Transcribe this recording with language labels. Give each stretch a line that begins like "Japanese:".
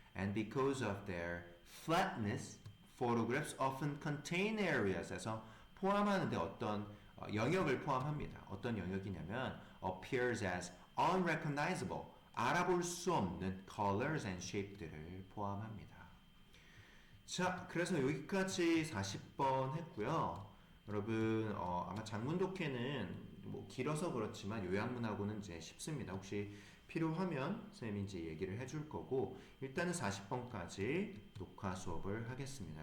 English: And because of their flatness, photographs often contain areas.
Korean: 그래서 포함하는데 어떤 영역을 포함합니다. 어떤 영역이냐면
English: appears as unrecognizable.
Korean: 알아볼 수 없는
English: colors and shape
Korean: 들을 포함합니다. 자, 그래서 여기까지 40번 했고요. 여러분 아마 장문 독해는 뭐 길어서 그렇지만 요약문하고는 이제 쉽습니다. 혹시 필요하면 선생님이 이제 얘기를 해줄 거고 일단은 40번까지 녹화 수업을 하겠습니다.